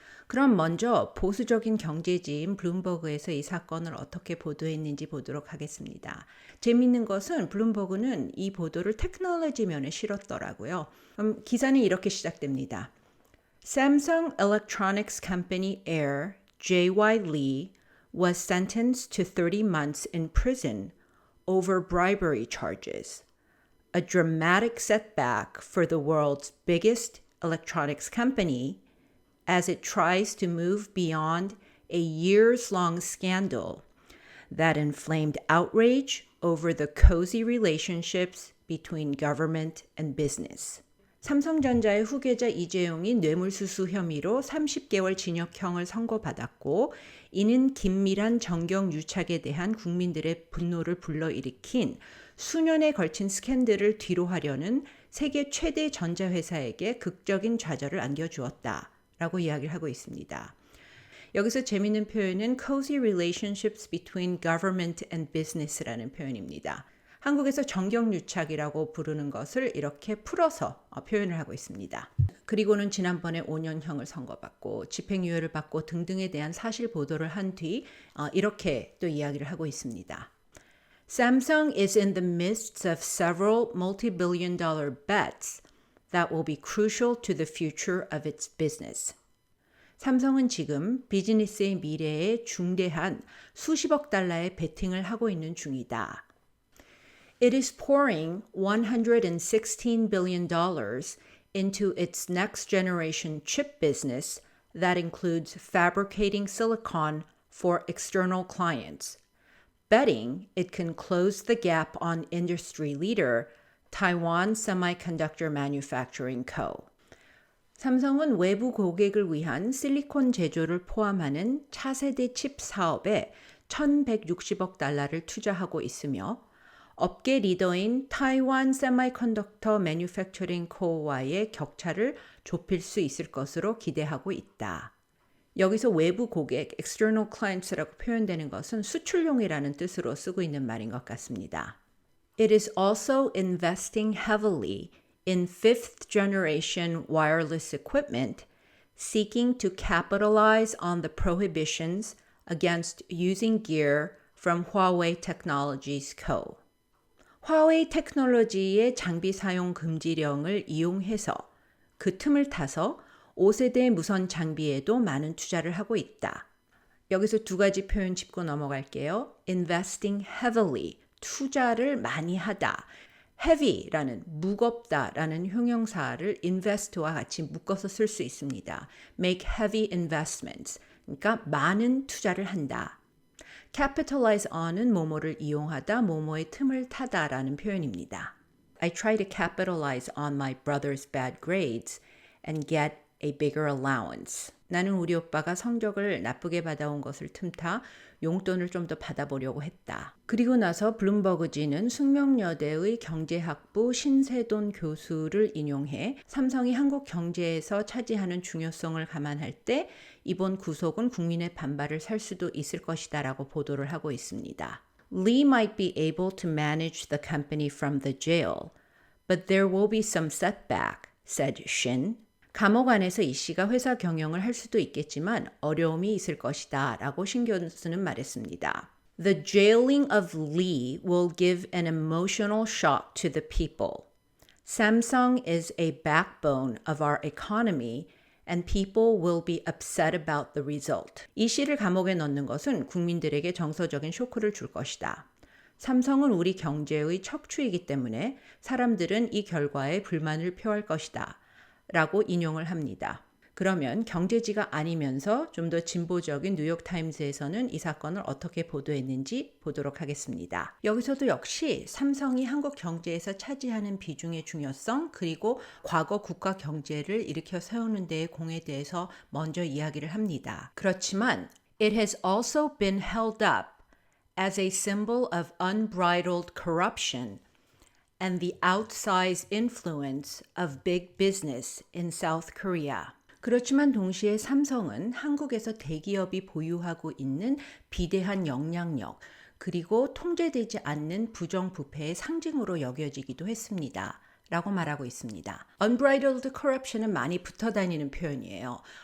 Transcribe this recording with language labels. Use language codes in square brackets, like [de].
[ko] 그럼 먼저 보수적인 경제지인 블룸버그에서 이 사건을 어떻게 보도했는지 보도록 하겠습니다. 재미있는 것은 블룸버그는 이 보도를 테크놀로지 면에 실었더라고요. 기사는 이렇게 시작됩니다. [en] Samsung Electronics Company heir J.Y. Lee was sentenced to 30 months in prison over bribery charges. A dramatic setback for the world's biggest electronics company as it tries to move beyond a years-long scandal that inflamed outrage over the cozy relationships between government and business. [ko] 삼성전자의 후계자 이재용이 뇌물수수 혐의로 30개월 징역형을 선고받았고 이는 긴밀한 정경유착에 대한 국민들의 분노를 불러일으킨 수년에 걸친 스캔들을 뒤로하려는 세계 최대 전자회사에게 극적인 좌절을 안겨주었다 라고 이야기를 하고 있습니다. 여기서 재미있는 표현은 [en] cozy relationships between government and business [ko] 라는 표현입니다. 한국에서 정경유착이라고 부르는 것을 이렇게 풀어서 표현을 하고 있습니다. 그리고는 지난번에 5년형을 선고받고 집행유예를 받고 등등에 대한 사실 보도를 한 뒤 이렇게 또 이야기를 하고 있습니다. [en] Samsung is in the midst of several multi-billion dollar bets that will be crucial to the future of its business. [ko] 삼성은 지금 비즈니스의 미래에 중대한 수십억 달러의 베팅을 하고 있는 중이다. [en] It is pouring $116 billion into its next generation chip business that includes fabricating silicon for external clients, betting it can close the gap on industry leader Taiwan Semiconductor Manufacturing Co. [ko] 삼성은 외부 고객을 위한 실리콘 제조를 포함하는 차세대 칩 사업에 1,160억 달러를 투자하고 있으며 업계 리더인 타이완 세미컨덕터 매뉴팩처링 코어와의 격차를 좁힐 수 있을 것으로 기대하고 있다. 여기서 외부 고객, external clients라고 표현되는 것은 수출용이라는 뜻으로 쓰고 있는 말인 것 같습니다. [en] It is also investing heavily in fifth generation wireless equipment, seeking to capitalize on the prohibitions against using gear from Huawei Technologies Co. [ko] 화웨이 테크놀로지의 장비 사용 금지령을 이용해서 그 틈을 타서 5세대 무선 장비에도 많은 투자를 하고 있다. 여기서 2가지 표현 짚고 넘어갈게요. [en] Investing heavily, [ko] 투자를 많이 하다. heavy라는 무겁다라는 형용사를 invest와 같이 묶어서 쓸 수 있습니다. [en] make heavy investments, [ko] 그러니까 많은 투자를 한다. capitalize on은 뭐뭐를 이용하다, 뭐뭐의 틈을 타다라는 표현입니다. [en] I try to capitalize on my brother's bad grades and get a bigger allowance. [ko] 나는 우리 오빠가 성적을 나쁘게 받아온 것을 틈타 용돈을 좀 더 받아보려고 했다. 그리고 나서 블룸버그지는 숙명여대의 경제학부 신세돈 교수를 인용해 삼성이 한국 경제에서 차지하는 중요성을 감안할 때 이번 구속은 국민의 반발을 살 수도 있을 것이다 라고 보도를 하고 있습니다. [en] Lee might be able to manage the company from the jail, but there will be some setback, said Shin. [ko] 감옥 안에서 이 씨가 회사 경영을 할 수도 있겠지만 어려움이 있을 것이다 라고 신 교수는 말했습니다. [en] The jailing of Lee will give an emotional shock to the people. Samsung is a backbone of our economy and people will be upset about the result. [ko] 이 씨를 감옥에 넣는 것은 국민들에게 정서적인 쇼크를 줄 것이다. 삼성은 우리 경제의 척추이기 때문에 사람들은 이 결과에 불만을 표할 것이다. 라고 인용을 합니다. 그러면 경제지가 아니면서 좀 더 진보적인 뉴욕타임스에서는 이 사건을 어떻게 보도했는지 보도록 하겠습니다. 여기서도 역시 삼성이 한국 경제에서 차지하는 비중의 중요성 그리고 과거 국가 경제를 일으켜 세우는 데의 공에 대해서 먼저 이야기를 합니다. 그렇지만 [en] It has also been held up as a symbol of unbridled corruption and the outsized influence of big business in South Korea. [ko] 그렇지만 동시에 삼성은 한국에서 대기업이 보유하고 있는 비대한 영향력 그리고 통제되지 않는 부정부패의 상징으로 여겨지기도 했습니다. 라고 말하고 있습니다. Unbridled corruption은 많이 붙어 다니는 표현이에요.